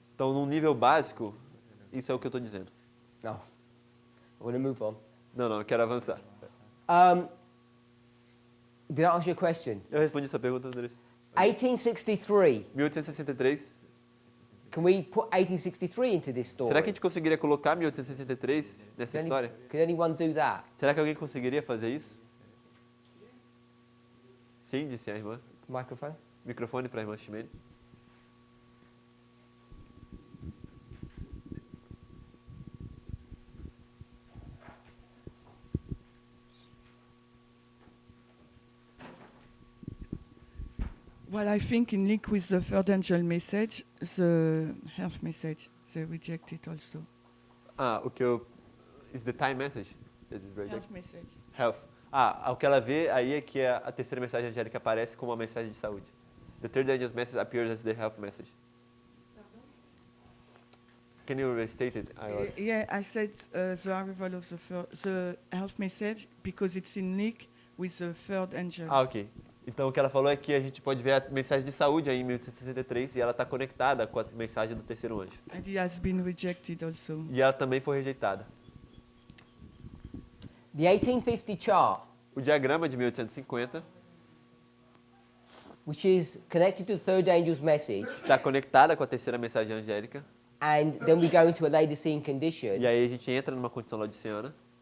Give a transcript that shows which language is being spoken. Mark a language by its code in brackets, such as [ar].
[pt] Então, num nível básico, isso é o que eu estou dizendo. [en] No, I want to move on. [pt] Não, eu quero avançar. [en] Did I ask you a question? [pt] Eu respondi essa pergunta, André. [en] 1863. [pt] 1863. [en] Can we put 1863 into this story? [pt] Será que a gente conseguiria colocar 1863 nessa [en] Can [pt] história? [en] can anyone do that? [pt] Será que alguém conseguiria fazer isso? Sim, disse a irmã. [en] Microphone? [pt] Microfone para a irmã Ximene. [en] Well, I think in link with the third angel message, the health message, they reject it also. [pt] O que eu... [en] Is the time message? Is it reject? Health message. Health. [pt] O que ela vê aí é que a terceira mensagem angélica aparece como uma mensagem de saúde. [en] The third angel's message appears as the health message. Can you restate it? Yeah, I said the arrival of the health message because it's in link with the third angel. Ok. [pt] Então o que ela falou é que a gente pode ver a mensagem de saúde aí em 1863 e ela está conectada com a mensagem do terceiro anjo. [en] And it has been rejected also. [pt] E ela também foi rejeitada. [en] The 1850 chart, [pt] O diagrama de 1850 [en] which is connected to the third angel's message, [pt] está conectada com a terceira mensagem angélica. [en] and then we go into a Laodicean condition. [pt] E aí a gente entra numa condição laodiceana.